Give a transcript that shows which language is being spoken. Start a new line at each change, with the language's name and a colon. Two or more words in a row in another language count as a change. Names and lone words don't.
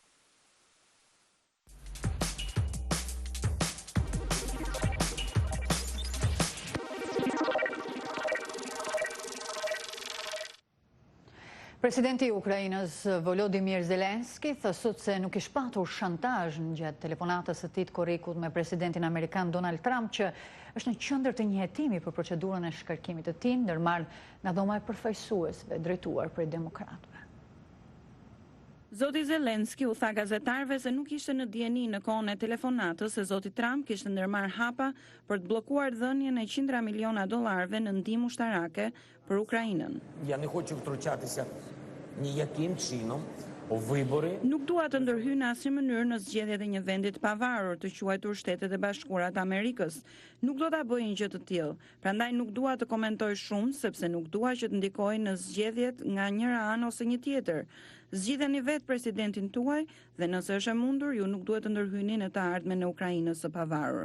Albanian: Presidenti i Ukrainës Volodymyr Zelensky thosut se nuk ish patur shantazh në gjatë telefonatës së tij të korrekut me presidentin amerikan Donald Trump, që është në qendër të një hetimi për procedurën e shkarkimit të tij, ndërmarrë nga dhoma e përfaqësuesve drejtuar prej demokratëve. Zoti Zelensky u tha gazetarëve se nuk ishte në dieni në kohën e telefonatës se zoti Trump kishte ndërmarrë hapa për të bllokuar dhënien e $100 miliona në ndihmë ushtarake për Ukrainën.
Ukrainian: Я не хочу втручатися ніяким чином у вибори.
Albanian: Nuk dua të ndërhyj në asnjë mënyrë në zgjedhjet e një vendi të pavarur, të quajtur Shtetet e Bashkuara të Amerikës. Nuk do ta bëj një gjë të tillë. Prandaj nuk dua të komentoj shumë, sepse nuk dua që të ndikoj në zgjedhjet nga njëra anë ose një tjetër. Zgjidheni vetë presidentin tuaj dhe nëse është e mundur, ju nuk duhet të ndërhyni në të ardhmen e Ukrainës së pavarur.